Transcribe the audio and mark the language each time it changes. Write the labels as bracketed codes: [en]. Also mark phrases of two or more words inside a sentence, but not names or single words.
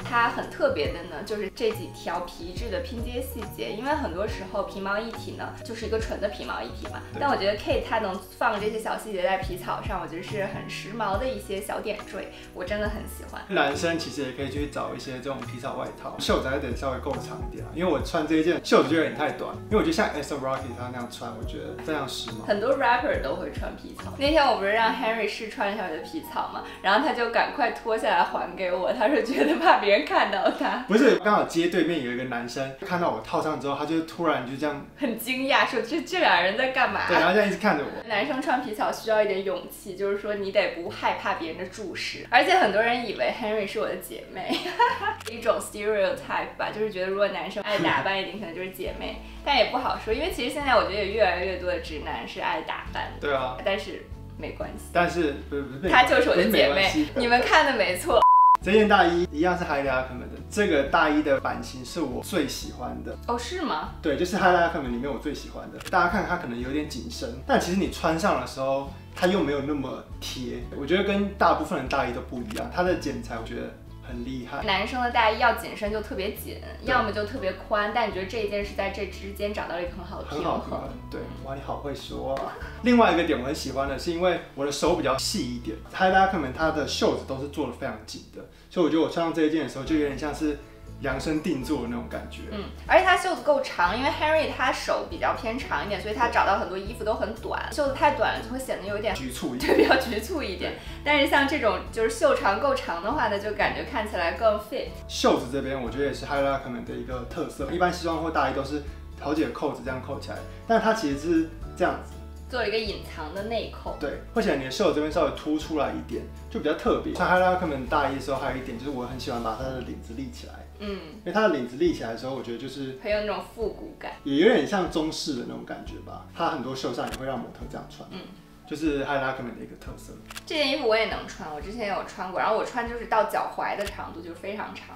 [zh] 它很特別的呢，就是這幾條皮質的拼接細節，因為很多時候皮毛一體呢就是一個純的皮毛一體嘛，但我覺得 Kate 它能放這些小細節在皮草上，我覺得是很時髦的一些小點綴，我真的很喜歡。男生其實也可以去找一些這種皮草外套，袖子還得稍微夠長一點啊，因為我穿這一件袖子就有點太短，因為我覺得像 A$AP Rocky 他那樣穿，我覺得非常時髦。很多 rapper 都會穿皮草。那天我不是讓 Henry 試穿一下我的皮草嘛，然後他就趕快脫下來還給我，他說覺得怕別人看到他。不是，剛好街對面有一個男生看到我套上之後，他就突然就這樣很驚訝，說這兩人在幹嘛？對，然後這樣一直看着我。男生穿皮草需要一點勇氣，就是說你得不害怕別人的注視，而且很多人以為 Henry 是我的姐妹，一種 stereotype 吧，就是覺得如果男生愛打扮一點，可能就是姐妹，但也不好說，因為其實現在我覺得有越來越多的直男是愛打扮的。對啊，但是沒關係，但是她就是我的姐妹，你們看的沒錯。這件大衣一樣是 Haider Ackermann 的，這個大衣的版型是我最喜歡的。哦，是嗎？對，就是 Haider Ackermann 裡面我最喜歡的。大家看它可能有點緊身，但其實你穿上的時候，它又沒有那麼貼。我覺得跟大部分的大衣都不一樣，它的剪裁我覺得很厲害。男生的大衣要緊身就特別緊，要麼就特別寬，但你覺得這一件是在這之間找到了一個很好的平衡。对，哇，你好會說啊。另外一個點我很喜歡的是，因為我的手比較細一點 ，Haider Ackermann 它的袖子都是做的非常緊的，所以我覺得我穿上這一件的時候，就有點像是量身定做的那種感覺。而且它袖子夠長，因為 Henry 他手比較偏長一點，所以他找到很多衣服都很短，袖子太短了就会顯得有點局促一点，对，比较局促一點。但是像這種就是袖長夠長的話呢，就感覺看起來更 fit。袖子這邊我覺得也是 Haider Ackermann的一個特色，一般西裝或大衣都是好幾個扣子這樣扣起來，但它其實是這樣子。做了一個隱藏的內扣，對，會顯得你的袖子這邊稍微凸出來一點，就比較特別。穿 Haider Ackermann 大衣的時候，還有一點就是我很喜歡把它的領子立起來，因為它的領子立起來的時候，我覺得就是很有那種復古感，也有點像中式的那種感覺吧。它很多秀上也會讓模特這樣穿，就是 Haider Ackermann 的一個特色。這件衣服我也能穿，我之前也有穿過，然后我穿就是到腳踝的長度，就是非常長。